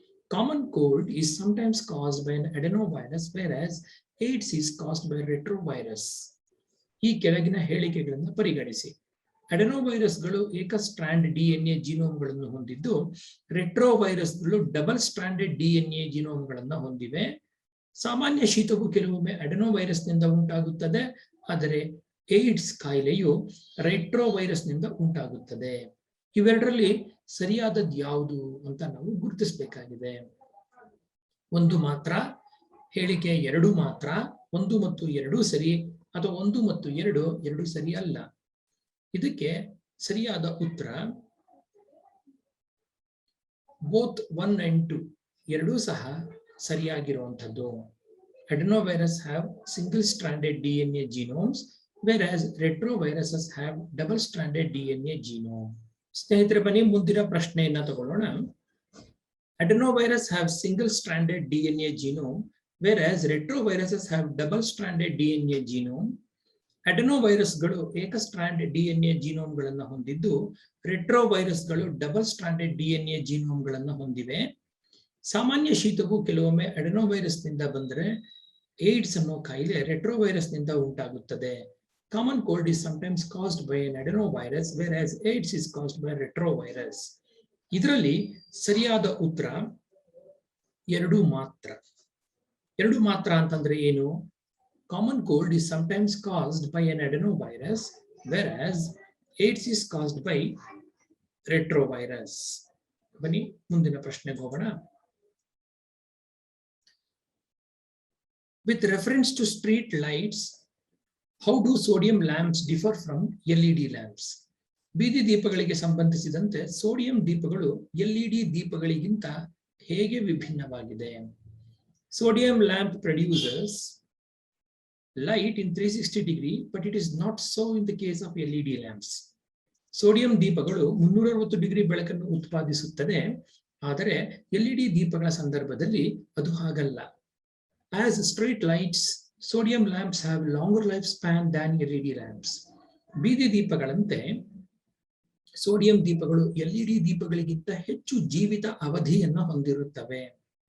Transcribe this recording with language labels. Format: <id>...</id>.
<en>Common cold is sometimes caused by an adenovirus, whereas AIDS is caused by retrovirus.</en> <kn>ಈ ಕೆಳಗಿನ ಹೇಳಿಕೆಗಳನ್ನು ಪರಿಗಣಿಸಿ. ಅಡೆನೋವೈರಸ್ಗಳು ಏಕ ಸ್ಟ್ರಾಂಡ್ ಡಿಎನ್ಎ ಜೀನೋಮ್ಗಳನ್ನು ಹೊಂದಿದ್ದು, ರೆಟ್ರೋವೈರಸ್ಗಳು ಡಬಲ್ ಸ್ಟ್ರಾಂಡೆಡ್ ಡಿಎನ್ಎ ಜೀನೋಮ್ಗಳನ್ನು ಹೊಂದಿವೆ. ಸಾಮಾನ್ಯ ಶೀತವು ಕೆಲವೊಮ್ಮೆ ಅಡೆನೋವೈರಸ್ನಿಂದ ಉಂಟಾಗುತ್ತದೆ, ಆದರೆ ಏಡ್ಸ್ ಕಾಯಿಲೆಯು ರೆಟ್ರೋವೈರಸ್ನಿಂದ ಉಂಟಾಗುತ್ತದೆ. ಇವೆರಡರಲ್ಲಿ ಸರಿಯಾದದ್ದು ಯಾವುದು ಅಂತ ನಾವು ಗುರುತಿಸಬೇಕಾಗಿದೆ. ಒಂದು ಮಾತ್ರ, ಹೇಳಿಕೆ 2 ಮಾತ್ರ, 1 ಮತ್ತು 2 ಸರಿ, ಅಥವಾ 1 ಮತ್ತು 2 ಸರಿ ಅಲ್ಲ. ಇದಕ್ಕೆ ಸರಿಯಾದ ಉತ್ತರ</kn> <en>both 1 and 2</en> <kn>ಎರಡೂ ಸಹ ಸರಿಯಾಗಿರುವಂಥದ್ದು.</kn> <en>Adenovirus have single-stranded DNA genomes, whereas retroviruses have double-stranded DNA genome.</en> <kn>ಸ್ನೇಹಿತರೆ ಬನ್ನಿ ಮುಂದಿನ ಪ್ರಶ್ನೆಯನ್ನ ತಗೊಳ್ಳೋಣ.</kn> <en>Adenovirus have single-stranded DNA genome, whereas retroviruses have double-stranded DNA genome.</en> <kn>ಅಡೆನೋವೈರಸ್ಗಳು ಏಕ ಸ್ಟ್ರಾಂಡ್ ಡಿಎನ್ಎ ಜೀನೋಮ್ಗಳನ್ನು ಹೊಂದಿದ್ದು, ರೆಟ್ರೋವೈರಸ್ಗಳು ಡಬಲ್ ಸ್ಟ್ರಾಂಡೆಡ್ ಡಿಎನ್ಎ ಜೀನೋಮ್ಗಳನ್ನು ಹೊಂದಿವೆ. ಸಾಮಾನ್ಯ ಶೀತವು ಕೆಲವೊಮ್ಮೆ ಅಡೆನೋವೈರಸ್ನಿಂದ ಬಂದರೆ, ಏಡ್ಸ್ ಅನ್ನೋ ಕಾಯಿಲೆ ರೆಟ್ರೋವೈರಸ್ನಿಂದ ಉಂಟಾಗುತ್ತದೆ.</kn> <en>Common cold is sometimes caused by an adenovirus, whereas AIDS is caused by retrovirus.</en> <kn>ಇದರಲ್ಲಿ ಸರಿಯಾದ ಉತ್ತರ 2 ಮಾತ್ರ. 2 ಮಾತ್ರ ಅಂತಂದ್ರೆ ಏನು?</kn> <en>Common cold is sometimes caused by an adenovirus, whereas AIDS is caused by retrovirus.</en> <kn>ಬನ್ನಿ ಮುಂದಿನ ಪ್ರಶ್ನೆಗೆ ಹೋಗೋಣ.</kn> <en>With reference to street lights, how do sodium lamps differ from LED lamps?</en> <kn>ಬೀದಿ ದೀಪಗಳಿಗೆ ಸಂಬಂಧಿಸಿದಂತೆ ಸೋಡಿಯಂ ದೀಪಗಳು LED ದೀಪಗಳಿಗಿಂತ ಹೇಗೆ ವಿಭಿನ್ನವಾಗಿದೆ?</kn> <en>Sodium lamp produces light in 360 degree, but it is not so in the case of LED lamps.</en> <kn>Sodium ದೀಪಗಳು 360 degree ಬೆಳಕನ್ನು ಉತ್ಪಾದಿಸುತ್ತದೆ, ಆದರೆ LED ದೀಪಗಳ ಸಂದರ್ಭದಲ್ಲಿ ಅದು ಹಾಗಲ್ಲ.</kn> <en>As street lights, sodium lamps have longer lifespan than LED lamps.</en> <kn>ಬೀದಿ ದೀಪಗಳಂತೆ sodium ದೀಪಗಳು LED ದೀಪಗಳಿಗಿಂತ ಹೆಚ್ಚು ಜೀವಿತ ಅವಧಿಯನ್ನು ಹೊಂದಿರುತ್ತವೆ.</kn>